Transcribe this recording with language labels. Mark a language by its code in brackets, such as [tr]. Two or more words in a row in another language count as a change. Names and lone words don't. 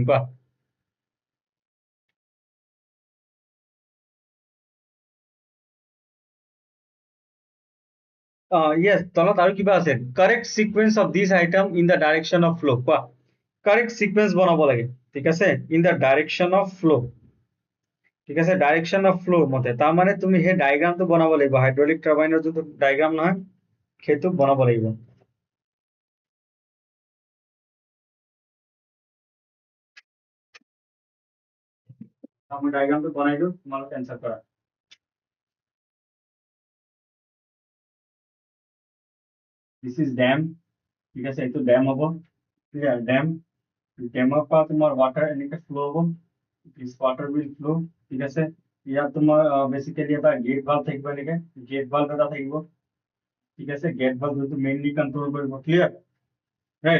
[en] Wow. Yes, [as] তলত আৰু কিবা আছে, [en] correct sequence of these item in the direction of flow. [as] কোৱা, [en] correct sequence [as] বনাব লাগে, ঠিক আছে, [en] in the direction of flow, [as] ঠিক আছে, [en] direction of flow [as] মতে, তাৰ মানে তুমি সেই ডায়াগ্ৰামটো বনাব লাগিব, [en] hydraulic turbine [as] যোনটো ডায়াগ্ৰাম নহয় সেইটো বনাব লাগিব। আমি ডায়াগ্ৰামটো বনাই দিওঁ, তোমালোকে এনসাৰ কৰা। [en] this is dam, [as] ঠিক আছে, এইটো ড্যাম হ'ব, ক্লিয়াৰ, ড্যাম, ড্যামৰ পৰা তোমাৰ ৱাটাৰ এনেকৈ ফ্লো হ'ব, [en] this water will flow, [as] ঠিক আছে। ইয়াত তোমাৰ বেসিক্যালি এটা [en] gate valve [as] থাকিব, এনেকৈ [en] gate valve [as] এটা থাকিব, ঠিক আছে, [en] gate valve [as] যোনটো [en] mainly control [as] কৰিব, [en] clear, right.